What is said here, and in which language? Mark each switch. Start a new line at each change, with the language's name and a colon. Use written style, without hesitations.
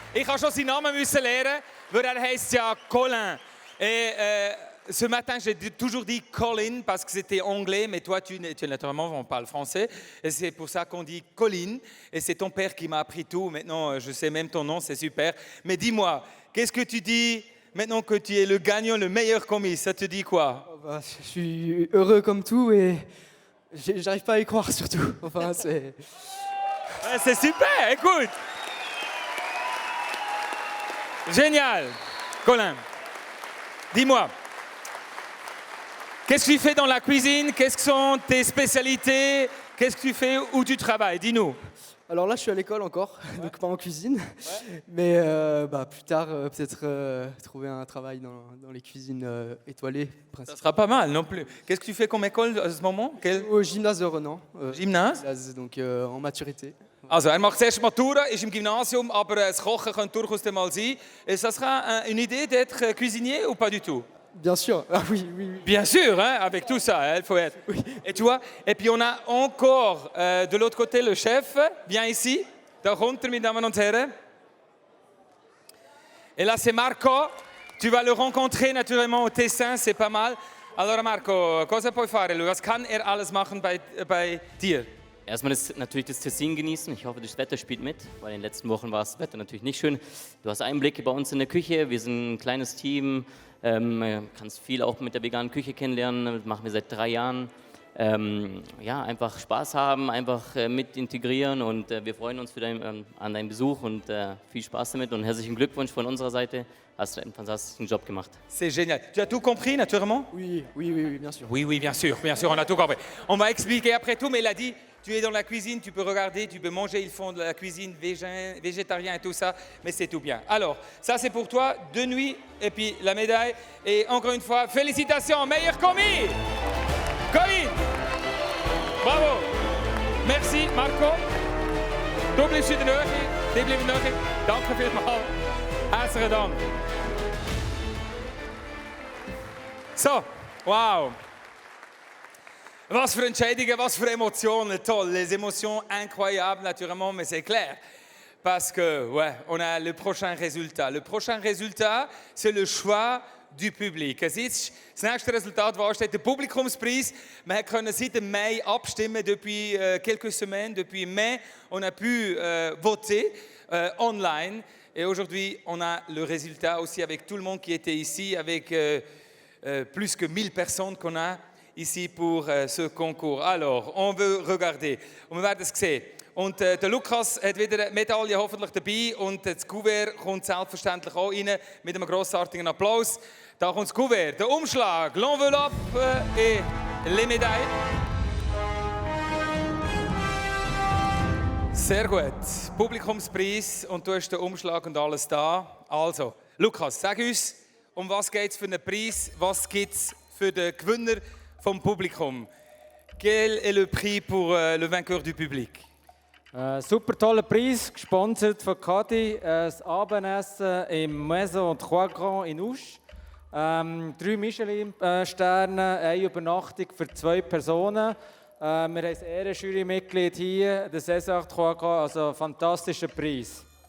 German: Ich habe schon seinen Namen müssen lernen, weil er heißt ja Colin.
French: Et ce matin, j'ai toujours dit Colin parce que c'était anglais, mais toi, tu naturellement, on parle français. Et c'est pour ça qu'on dit Colin. Et c'est ton père qui m'a appris tout. Maintenant, je sais même ton nom, c'est super. Mais dis-moi, qu'est-ce que tu dis maintenant que tu es le gagnant, le meilleur commis? Ça te dit quoi? Oh bah, je suis heureux comme tout et j'arrive pas à y croire surtout. Enfin, c'est... Ouais, c'est super, écoute. Génial. Colin, dis-moi. Qu'est-ce que tu fais dans la cuisine? Qu'est-ce que sont tes spécialités? Qu'est-ce que tu fais? Où tu travailles? Dis-nous. Alors là, je suis à l'école encore, donc pas en cuisine. Mais plus tard, peut-être trouver un travail dans les cuisines étoilées. Ça sera pas mal non plus. Qu'est-ce que tu fais comme école à ce moment? Au gymnase de Renan. Gymnase? Donc en maturité.
German: Also, er macht zuerst Matura, ist im Gymnasium, aber das Kochen könnte durchaus mal sein.
French: Et ça sera une idée d'être cuisinier ou pas du tout? Bien sûr, ah oui. Bien sûr, hein, avec tout ça, il faut être. Oui. Et tu vois, et puis on a encore de l'autre côté le chef. Viens ici,
German: da runter, mes Damen und Herren.
French: Et là, c'est Marco. Tu vas le rencontrer naturellement au Tessin, c'est pas mal.
Italian: Allora Marco, cosa puoi fare lui?
German: Was kann alles machen bei dir? Erstmal natürlich das Tessin genießen. Ich hoffe, das Wetter spielt mit, weil in den letzten Wochen war das Wetter natürlich nicht schön. Du hast Einblicke bei uns in der Küche. Wir sind ein kleines Team. Kannst viel auch mit der veganen Küche kennenlernen. Das machen wir seit 3 Jahren. Einfach Spaß haben, einfach mit integrieren und wir freuen uns an deinen Besuch und viel Spaß damit und herzlichen Glückwunsch von unserer Seite. Hast du einen fantastischen Job gemacht.
French: C'est génial. Tu as tout compris naturellement? Oui, bien sûr. Oui, bien sûr, on a tout compris. On va expliquer après tout, mais il a dit, tu es dans la cuisine, tu peux regarder, tu peux manger, ils font de la cuisine végétarien et tout ça, mais c'est tout bien. Alors, ça c'est pour toi, 2 nuits, et puis la médaille, et encore une fois, félicitations, meilleur commis! Colin! Bravo! Merci Marco.
German: Du bleibst in der Nähe, die bleiben in der Nähe. Danke vielmals. Herzlichen Dank. So, wow. Was für Entscheidungen, was für Emotionen, toll.
French: Les émotions incroyables naturellement, mais c'est clair. Parce que, ouais, on a le prochain résultat. Le prochain résultat, c'est le choix du public.
German: Es ist das nächste Resultat, wo steht der Publikumspreis. Wir können seit dem Mai abstimmen,
French: depuis quelques semaines, depuis mai, on a pu voter online. Et aujourd'hui, on a le résultat aussi avec tout le monde qui était ici, avec plus que 1000 personnes qu'on a ici pour ce concours. Alors, on veut regarder.
German: Und wir werden es sehen. Und der Lukas hat wieder eine Medaille hoffentlich dabei und das Kuvert kommt selbstverständlich auch rein mit einem grossartigen Applaus. Da kommt das Kuvert, der Umschlag,
French: l'enveloppe et les médailles.
German: Sehr gut. Publikumspreis und du hast den Umschlag und alles da. Also, Lukas, sag uns, um was geht es für einen Preis? Was gibt es für den Gewinner vom Publikum?
French: Quel est le prix pour le vainqueur du public?
German: Super toller Preis, gesponsert von Kadi. Das Abendessen im Maison Trois Grands in Ouche. 3 Michelin-Sterne, eine Übernachtung für 2 Personen. Wir haben ein Ehrenjurymitglied hier, der César Trois Grands, also fantastischer Preis.